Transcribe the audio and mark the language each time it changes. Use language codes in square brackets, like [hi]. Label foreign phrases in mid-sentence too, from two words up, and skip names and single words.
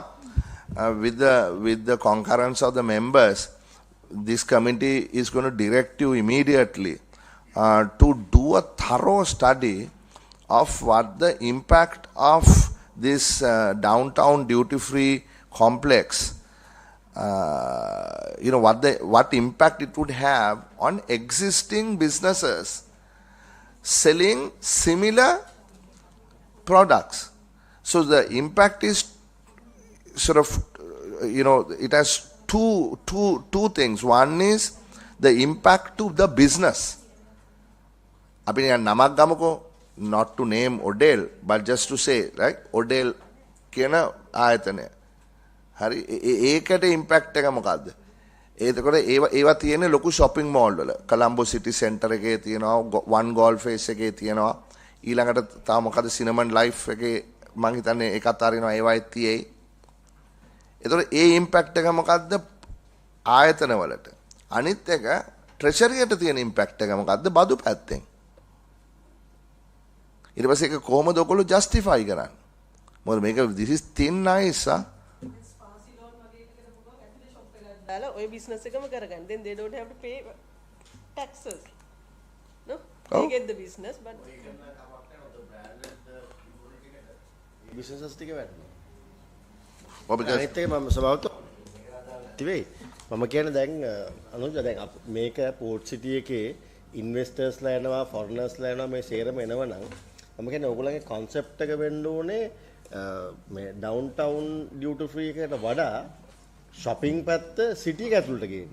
[en] With the concurrence of the members, this committee is going to direct you immediately to do a thorough study of what the impact of this downtown duty-free complex, what impact it would have on existing businesses selling similar products. So the impact is sort of, it has two things. One is the impact to the business. [si] අපි නමක් ගමුකෝ, [en] not to name Odell, but just to say, right? [si] Odell කියන ආයතනය. හරි, ඒකට ඉම්පැක්ට් එක මොකද්ද? ඒතකොට ඒවා තියෙන්නේ ලොකු [en] shopping mall [si] වල. කොළඹ [en] city center [si] එකේ තියෙනවා, [en] one golf face [si] එකේ තියෙනවා. ඊළඟට තා මොකද cinnamon life එකේ මං හිතන්නේ ඒකත් අරිනවා ඒවයි තියෙයි. ඒතකොට ඒ impact එක මොකද්ද ආයතන වලට? අනිත් එක treasuryයට තියෙන impact එක මොකද්ද බදු පැත්තෙන්? ඊට පස්සේ ඒක කොහොමද ඔයගොල්ලෝ justify කරන්නේ? මොකද මේක [en] this is thin ice [si] දාලා ඔය business එකම කරගන්න. [en] Then they don't have to pay taxes. No? Oh. They get the business but [si] businesses ටික වැඩනවා. ඔබ අනිත් එක මම සභාවට තිබේ. මම කියන්නේ දැන් අනුජ දැන් මේක පෝට් සිටි එකේ ඉන්වෙස්ටර්ස්ලා එනවා ෆොරිනර්ස්ලා එනවා මේ සේරම එනවනම් මම කියන්නේ ඔයගොල්ලන්ගේ concept එක වෙන්න ඕනේ මේ [en] downtown duty free [si] එකට වඩා shopping පැත්ත සිටි එක ඇතුළට ගේන්න.